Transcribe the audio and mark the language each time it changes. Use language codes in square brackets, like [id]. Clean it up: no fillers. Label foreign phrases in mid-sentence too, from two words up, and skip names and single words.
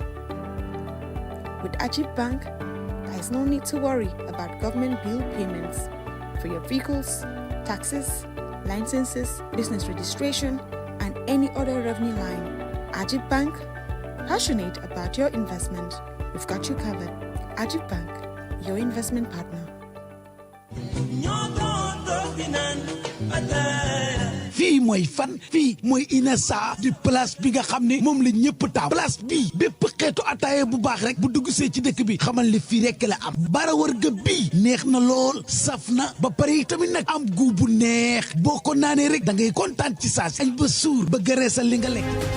[en] With Ajib Bank, there is no need to worry about government bill payments for your vehicles, taxes, licenses, business registration, and any other revenue line. Ajib Bank, passionate about your investment. We've got you covered. Ajib Bank, your investment partner. [wo] fii mooy fan fii mooy Inessa di place bi nga xam ne moom la ñëpp taam place bii bépp xeetu ataaya bu baax rek bu dugg see ci dëkk bi xamal ne fii rek la am bara wërga bii neex na lool saf na ba pare tamit nag am gu bu neex boo ko naanee rek da ngay kontaan ci saa si añ ba suur ba gëreesal li nga lekk